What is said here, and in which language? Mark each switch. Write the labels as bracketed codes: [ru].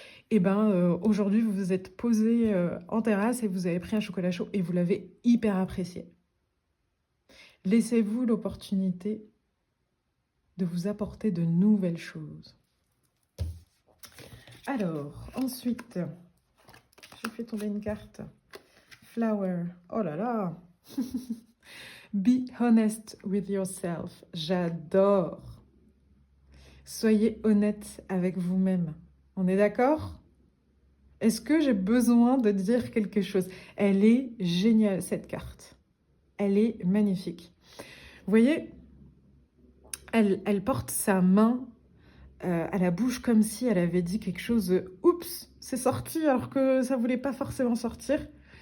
[fr] Et ben aujourd'hui vous vous êtes posé en terrasse et vous avez pris un chocolat chaud et vous l'avez hyper apprécié. Laissez-vous l'opportunité de vous apporter de nouvelles choses. Alors, ensuite, je fais tomber une carte. Flower. Oh là là. [en] Be honest with yourself. [fr] J'adore. Soyez honnête avec vous-même. On est d'accord? Est-ce que j'ai besoin de dire quelque chose? Elle est géniale, cette carte. Elle est magnifique. Vous voyez, elle porte sa main à la bouche comme si elle avait dit quelque chose de « Oups, c'est sorti alors que ça voulait pas forcément sortir ».